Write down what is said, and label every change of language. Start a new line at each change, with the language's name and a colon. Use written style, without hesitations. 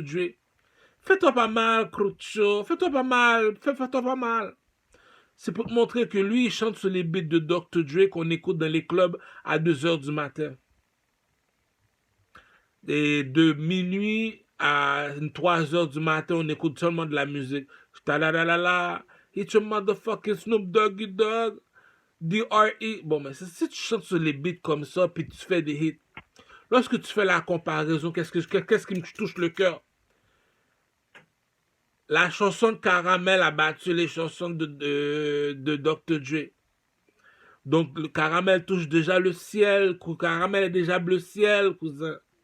French: Dre, fais-toi pas mal, Crucho. Fais-toi pas mal. Fais-toi pas mal. C'est pour te montrer que lui, il chante sur les beats de Dr. Dre qu'on écoute dans les clubs à 2 heures du matin. Et de minuit à 3 heures du matin, on écoute seulement de la musique. Ta-da-da-da-da.
English: It's your motherfucking Snoop Doggy Dogg. D.R.E.
French: Bon, mais si tu chantes sur les beats comme ça, puis tu fais des hits, lorsque tu fais la comparaison, qu'est-ce qui me touche le cœur? La chanson de Caramel a battu les chansons de Dr. Dre. Donc, le Caramel touche déjà le ciel. Caramel est déjà bleu ciel, cousin.